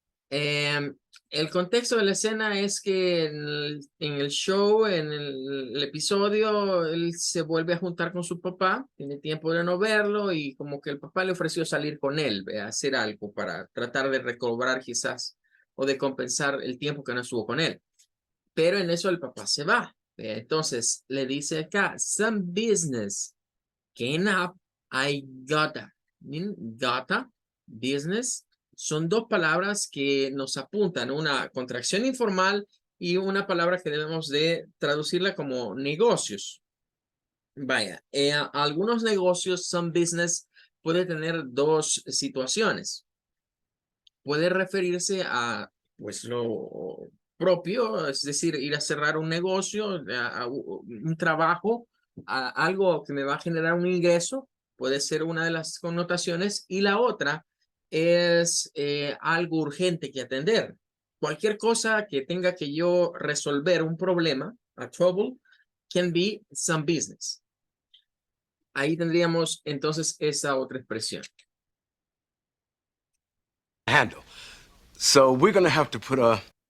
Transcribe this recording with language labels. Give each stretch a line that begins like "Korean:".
Spanish: El contexto de la escena es que en el show, en el episodio, él se vuelve a juntar con su papá, tiene tiempo de no verlo y como que el papá le ofreció salir con él, a hacer algo para tratar de recobrar quizás o de compensar el tiempo que no estuvo con él. Pero en eso el papá se va. Entonces le dice acá,
English: some business came up, I gotta. Gotta, business.
Spanish: Son dos palabras que nos apuntan, una contracción informal y una palabra que debemos de traducirla como negocios. Vaya, algunos negocios,
English: some business,
Spanish: puede tener dos situaciones. Puede referirse a pues lo propio, es decir, ir a cerrar un negocio, a un trabajo, a algo que me va a generar un ingreso, puede ser una de las connotaciones, y la otra es algo urgente que atender. Cualquier cosa que tenga que yo resolver un problema,
English: a trouble, can be some business.
Spanish: Ahí tendríamos entonces esa otra expresión.
English: handle. So we're going to have to put a...